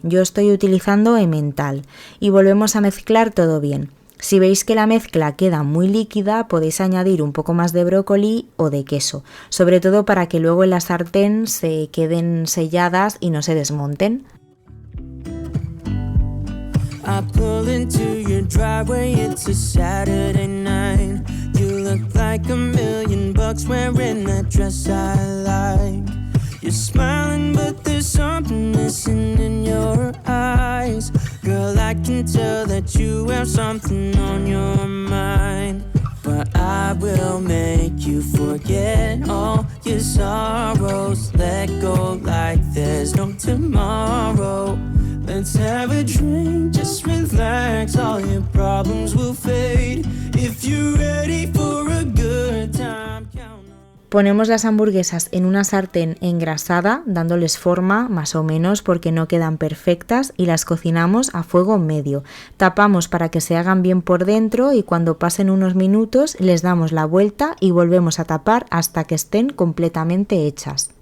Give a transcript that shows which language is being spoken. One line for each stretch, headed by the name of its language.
Spanish: Yo estoy utilizando Emmental y volvemos a mezclar todo bien. Si veis que la mezcla queda muy líquida, podéis añadir un poco más de brócoli o de queso, sobre todo para que luego en la sartén se queden selladas y no se desmonten.
English: I pull into your driveway, it's a Saturday night. You look like $1,000,000 wearing that dress I like. You're smiling but there's something missing in your eyes. Girl, I can tell that you have something on your mind. But I will make you forget all your sorrows. Let go like there's no tomorrow. Let's have a drink, just relax, all your problems will fade. If you're ready for a good time, count on.
Spanish: Ponemos las hamburguesas en una sartén engrasada, dándoles forma más o menos porque no quedan perfectas, y las cocinamos a fuego medio. Tapamos para que se hagan bien por dentro y cuando pasen unos minutos les damos la vuelta y volvemos a tapar hasta que estén completamente hechas.